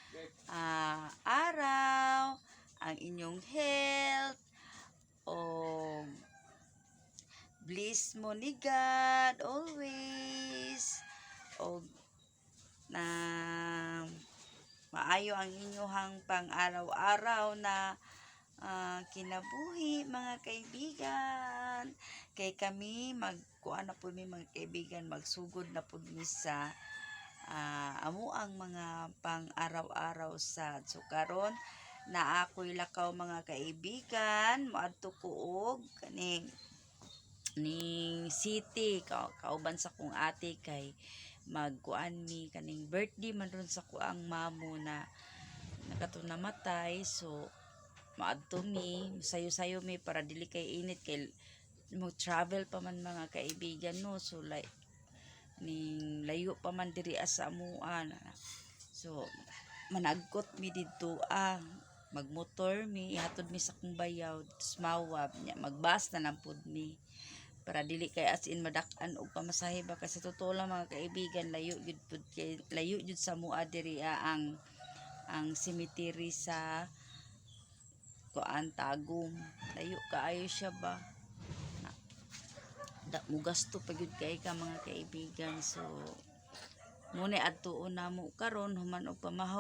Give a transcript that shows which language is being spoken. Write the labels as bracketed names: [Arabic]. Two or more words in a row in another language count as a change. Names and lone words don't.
[Cebuano] araw, ang inyong health, o bliss mo ni God always, o na maayo ang inyong pang-araw-araw na kinabuhi mga kaibigan. Kay kami magkuan na po mi mga kaibigan, magsugod na po mi sa amo ang mga pang-araw-araw sad. So karon na ako'y lakaw mga kaibigan, moadto ko og kaning city kauban sa kong ate kay magkuan mi kaning birthday man ron sa kuang mamo na nakato namatay. So maadto mi, sayo-sayo mi para dili kay init kay mo travel pa man mga kaibigan no. So like ning layo pa man diri sa amuan. So managkot mi didto magmotor mi, ihatod mi sa kong bayaw, smawab nya magbas na lang pud mi para dili kay as in madak-an og pamasahe ba kasi [Filipino] totoo lang [Cebuano] mga kaibigan, layo jud sa mua diri ang cemetery sa kuan Tagum. Layo kaayo siya ba. Mugasto pa gyud kay ka mga kaibigan. So muna adtuon namo karon human og pamahaw.